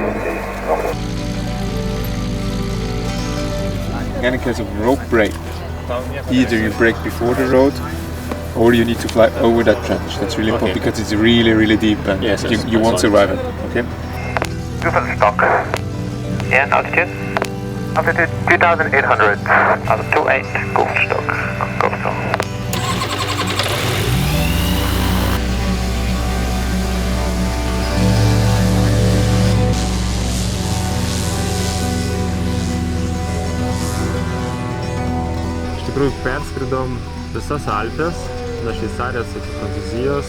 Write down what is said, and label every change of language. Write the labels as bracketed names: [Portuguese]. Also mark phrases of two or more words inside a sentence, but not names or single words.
[English] In case of rope break, either you break before the road or you need to fly over that trench. That's really important because it's really, really deep and you won't survive it. Okay? Stock. Yes, altitude? Altitude 2,800. Altitude 28, go stock. Go stock. [Lithuanian] Iš tikrųjų perskridom visas Alpes, nuo Šveicarijos iki Prancūzijos.